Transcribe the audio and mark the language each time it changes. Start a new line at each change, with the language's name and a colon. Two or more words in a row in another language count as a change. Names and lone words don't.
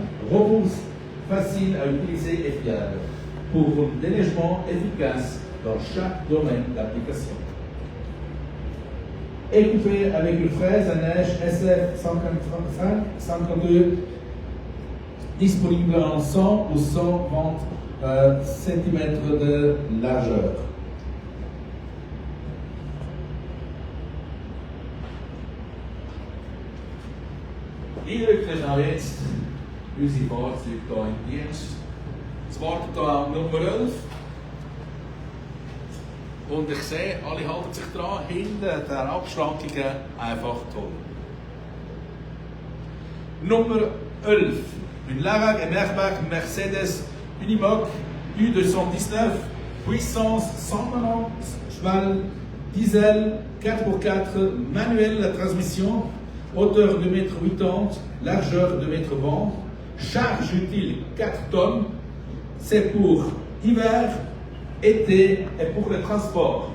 French: Robuste, facile à utiliser et fiable pour un déneigement efficace dans chaque domaine d'application. Équipé avec une fraise à neige SF 152, disponible en 100 ou 120 cm de largeur.
German: Hier kriegen wir jetzt unsere Fahrzeuge hier in Dienst. Es wartet hier auf Nummer 11. Und ich sehe, alle halten sich dran, hinten der Abschrankungen einfach toll. Nummer 11.
French: Une Lavac et Merbach Mercedes Unimog U219, puissance 190 chevaux, diesel 4x4, manuel la transmission, hauteur de 2,80 m, largeur de 2,20 m, charge utile 4 tonnes, c'est pour hiver, été et pour le transport.